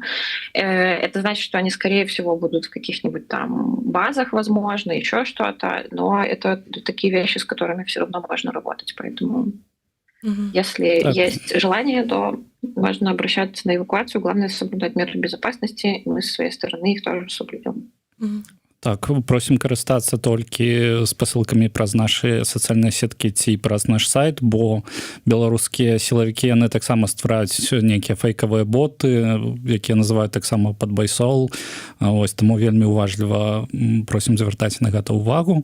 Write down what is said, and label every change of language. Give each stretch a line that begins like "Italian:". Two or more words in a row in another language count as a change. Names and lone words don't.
Russian: Это значит, что они, скорее всего, будут в каких-нибудь там базах, возможно, еще что-то, но это такие вещи, с которыми все равно можно работать. Поэтому если Так. есть желание, то можно обращаться на эвакуацию. Главное — соблюдать меры безопасности, и мы со своей стороны их тоже соблюдем.
Belarusian: Так, просім карыстацца толькі спасылкамі праз нашы сацыяльныя сеткі ці праз наш сайт, бо беларускія сілавікі, яны таксама ствараюць нейкія фейкавыя боты, якія называюць таксама падбайсол. Ось, таму вельмі уважліва просім звяртаць на гэта ўвагу.